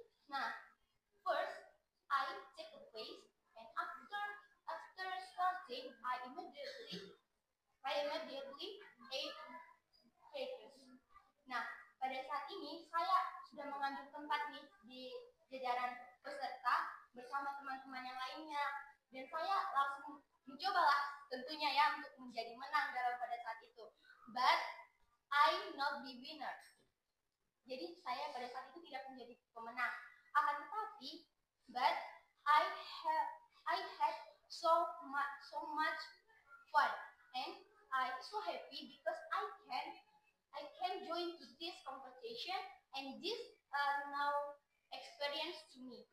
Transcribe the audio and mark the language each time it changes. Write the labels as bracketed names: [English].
[English] Nah, first I take a place, and after starting I immediately ate cakes. [Indonesian] Nah, pada saat ini saya sudah mengambil tempat nih di jajaran peserta bersama teman-teman yang lainnya, dan saya langsung mencobalah tentunya ya untuk menjadi menang dalam pada saat itu. [English] But I not be winner. [Indonesian] Jadi saya pada saat itu tidak menjadi pemenang. Akan tetapi, [English] but I had so much fun, and I so happy because I can join to this competition, and this now experience to me.